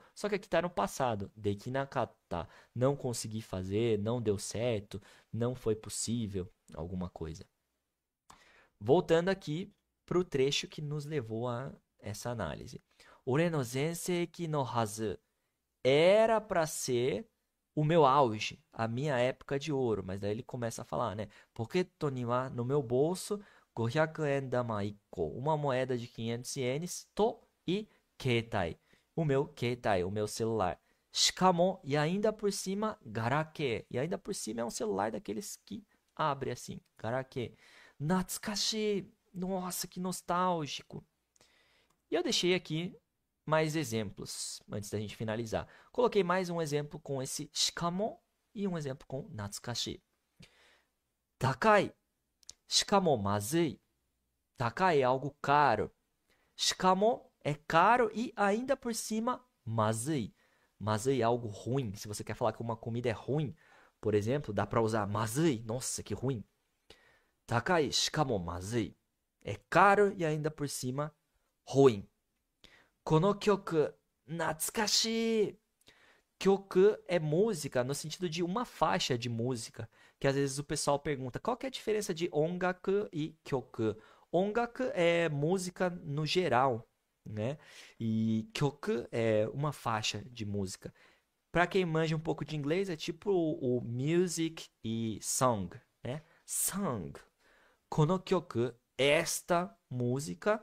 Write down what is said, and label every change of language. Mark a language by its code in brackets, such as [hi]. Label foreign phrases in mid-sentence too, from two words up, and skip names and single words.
[pt] Só que aqui está no passado. Dekinakatta, não consegui fazer, não deu certo, não foi possível, alguma coisa. Voltando aqui para o trecho que nos levou a essa análise. [ja] 俺の全盛期のはず. [pt] Era para ser o meu auge, a minha época de ouro. Mas daí ele começa a falar, né? [ja] ポケットには, [pt] no meu bolso, [ja] 500円玉一個, [pt] uma moeda de 500 ienes, to e keitai, o meu celular. Shikamo, e ainda por cima, garake. E ainda por cima é um celular daqueles que abre assim, garake. Natsukashi, nossa, que nostálgico. E eu deixei aqui mais exemplos antes da gente finalizar. Coloquei mais um exemplo com esse shikamo e um exemplo com natsukashi. [ja] 高い. しかもまずい. [pt] Takai é algo caro. Shikamo é caro e ainda por cima mazui. Mazui é algo ruim. Se você quer falar que uma comida é ruim, por exemplo, dá para usar mazui. Nossa, que ruim. [ja] 高いしかもまずい. [pt] É caro e ainda por cima ruim. [ja] この曲、懐かしい. [pt] Kyoku é música no sentido de uma faixa de música. Que às vezes o pessoal pergunta, qual que é a diferença de ongaku e kyoku? Ongaku é música no geral, né? E kyoku é uma faixa de música. Para quem manja um pouco de inglês, é tipo o music e song, né? Song. [ja] この曲, [pt] esta música.